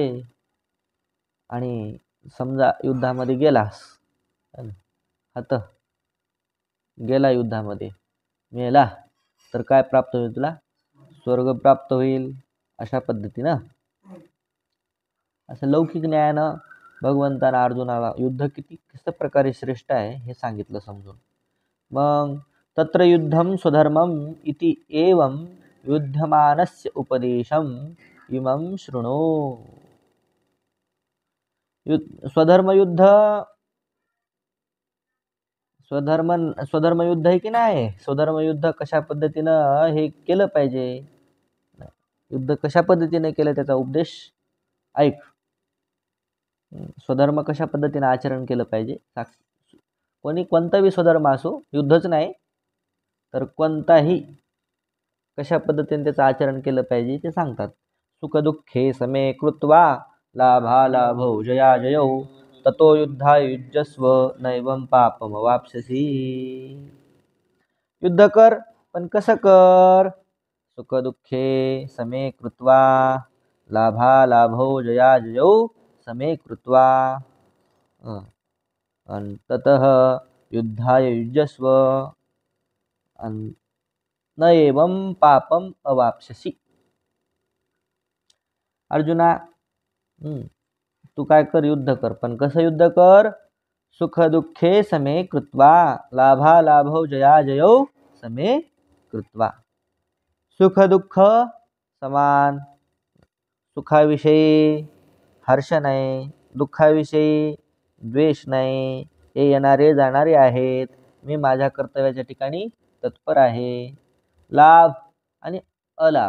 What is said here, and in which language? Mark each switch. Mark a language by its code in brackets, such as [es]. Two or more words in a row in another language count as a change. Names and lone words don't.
[mr] आणि समजा युद्धामध्ये गेलास, आता गेला युद्धामध्ये, मेला, तर काय प्राप्त होईल तुला? स्वर्ग प्राप्त होईल. अशा पद्धतीनं असं लौकिक न्यायानं भगवंतानं अर्जुनाला युद्ध कशा प्रकारे श्रेष्ठ आहे हे सांगितलं समजून. [sa] मग तत्र युद्धम स्वधर्मम इति एवं युद्धमानस्य उपदेशम इमं शृणु. [mr] स्वधर्म युद्ध आहे की नाही? स्वधर्म युद्ध कशा पद्धतीनं हे केलं पाहिजे, युद्ध कशा पद्धतीने केलं त्याचा उपदेश ऐक. स्वधर्म कशा पद्धतीने आचरण केलं पाहिजे. कोणताही स्वधर्म असो, युद्धच नाही तर कोणताही कशा पद्धतीने त्याचं आचरण केलं पाहिजे ते सांगतात. [sa] सुखदुःखे समे कृत्वा लाभालाभौ जयाजयौ ततो युद्धाय युज्यस्व नैवं पापम वाप्स्यसि. [mr] युद्ध कर, पण कसं कर? [sa] सुखदुःखे समे कृत्वा लाभालाभौ जयाजयौ समे कृत्वा ततः युद्धाय युज्यस्व न एवं पापम अवाप्स्यसि. [mr] अर्जुना, तू काय कर? युद्ध कर, पण कसं युद्ध कर? [sa] सुख दुःखे समे कृत्वा लाभालाभौ जयाजयौ समे कृत्वा. [mr] सुख दुःख समान, सुखाविषयी हर्ष नाही, दुःखाविषयी द्वेष नाही. हे येणारे जाणारे आहेत. मी माझ्या कर्तव्याच्या ठिकाणी तत्पर आहे. लाभ आणि अलाभ.